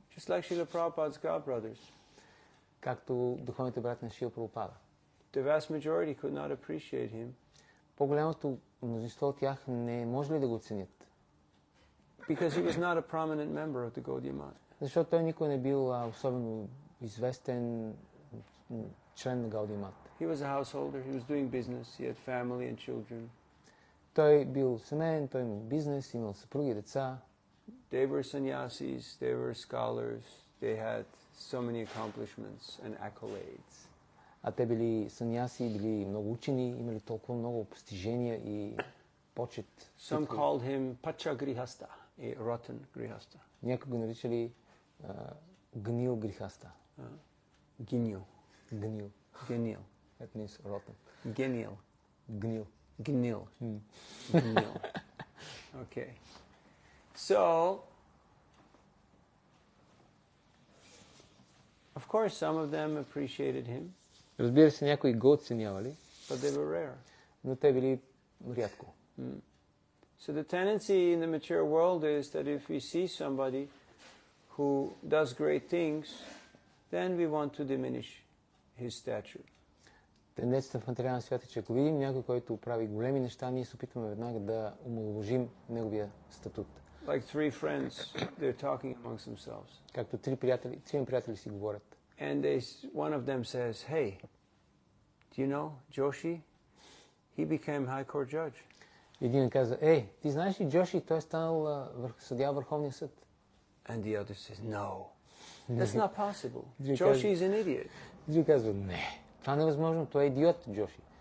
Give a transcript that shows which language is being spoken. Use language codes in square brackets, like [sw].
[en] Just like Srila Prabhupada's godbrothers. [bg] Както духовните брати на Шрила Прабхупада. [en] The vast majority could not appreciate him. [bg] По-голямото мнозинство от тях не може ли да го оценят? [en] Because he was not a prominent member of the Gaudiya Math. [bg] Защото той никой не бил особено известен член на Гаудия Мат. [en] He was a householder, he was doing business, he had family and children. [bg] Той бил семейен, той имал бизнес, имал съпруги, деца. [en] They were sannyasis, they were scholars, they had so many accomplishments and accolades. [bg] А те били саньяси, били много учени, имали толкова много постижения и почет. [en] Some called him Pacha Grihasta, a rotten Grihasta. [bg] Някои го наричали гнил грихаста. Ginil. Гнил. Genil. [en] That means rotten. [bg] Genil. Гнил. Gnil. Gnil. Okay. [en] So, of course, some of them appreciated him. [bg] Разбира се, някои го оценявали, [en] but they were rare. [bg] Но те били рядко. [en] So the tendency in the mature world is that if we see somebody who does great things, then we want to diminish his stature. [bg] Тенденцията в материалния свят е, че ако видим някой, който прави големи неща, ние се опитваме веднага да омаловажим неговия статут. [en] Like three friends, they're talking amongst themselves. [bg] Както трима приятели си говорят. [en] And one of them says, hey, do you know Joshi? He became High Court judge. [bg] Един каза, ти знаеш ли Джоши, той е станал съдия в Върховния съд. [en] And the other says, no, that's not possible. Joshi Joshi is an idiot. [bg] Един казва, не, това не е възможно, той е идиот, Джоши.